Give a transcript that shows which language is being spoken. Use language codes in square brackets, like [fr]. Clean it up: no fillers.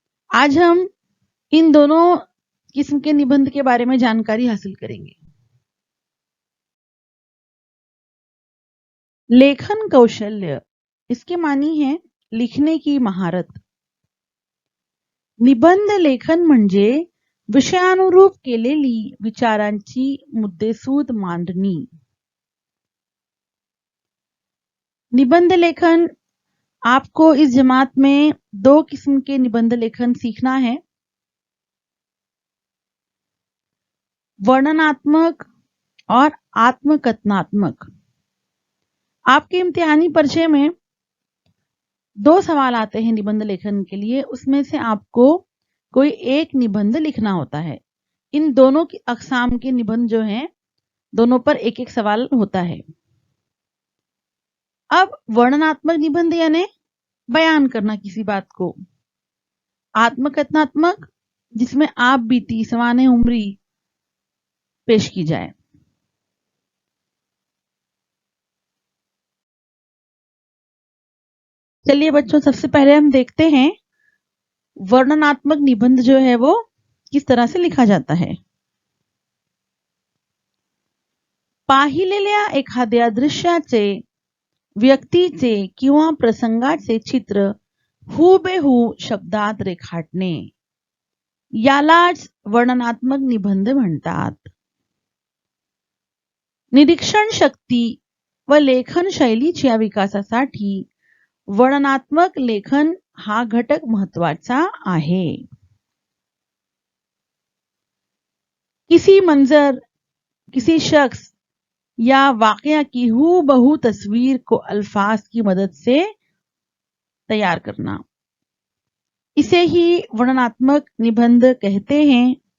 [hi] आज हम इन दोनों किस्म के निबंध के बारे में जानकारी हासिल करेंगे। लेखन कौशल्य, इसके मानी है लिखने की महारत। [mr] निबंध लेखन म्हणजे विषयानुरूप केलेली विचारांची मुद्देसूद मांडणी। [hi] निबंध लेखन आपको इस जमात में 2 किस्म के निबंध लेखन सीखना है, वर्णनात्मक और आत्मकथनात्मक। आपके इम्तिहानी पर्चे में 2 सवाल आते हैं निबंध लेखन के लिए, उसमें से आपको कोई एक निबंध लिखना होता है। इन दोनों की अकसाम के निबंध जो हैं, दोनों पर एक एक सवाल होता है। अब वर्णनात्मक निबंध यानी बयान करना किसी बात को, आत्मकथनात्मक जिसमें आप बीती सवाने उम्री पेश की जाए। चलिए बच्चों, सबसे पहले हम देखते हैं वर्णनात्मक निबंध जो है वो किस तरह से लिखा जाता है। [mr] पाहिलेल्या एखाद्या दृश्याचे, व्यक्तीचे किंवा प्रसंगाचे चित्र हुबेहूब शब्दात रेखाटणे यालाच वर्णनात्मक निबंध म्हणतात। निरीक्षण शक्ती व लेखन शैलीच्या विकासासाठी वर्णनात्मक लेखन हा घटक महत्वाचा आहे। [hi] किसी मंजर, किसी शख्स या वाकया की हूबहू तस्वीर को अल्फाज की मदद से तैयार करना, इसे ही वर्णनात्मक निबंध कहते हैं।